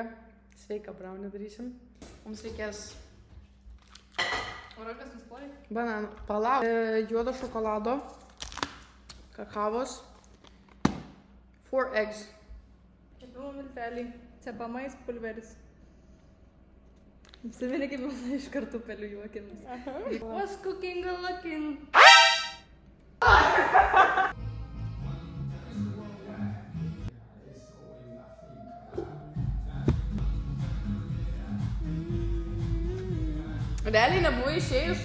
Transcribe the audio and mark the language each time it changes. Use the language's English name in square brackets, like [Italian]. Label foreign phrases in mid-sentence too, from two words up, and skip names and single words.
[Lithuanian] Sveiką braunį darysim. Mums reikės bananų. Palauk. Juodo šokolado. Kakavos. 4 eggs. Kepimo milteliai. [Latvian] Cepamais pulveris. [Lithuanian] Apsiminė, kaip mes iš kartupelių juokėmės. [English] What's cooking a looking? [Lithuanian] Realiai nebuvo išėjus.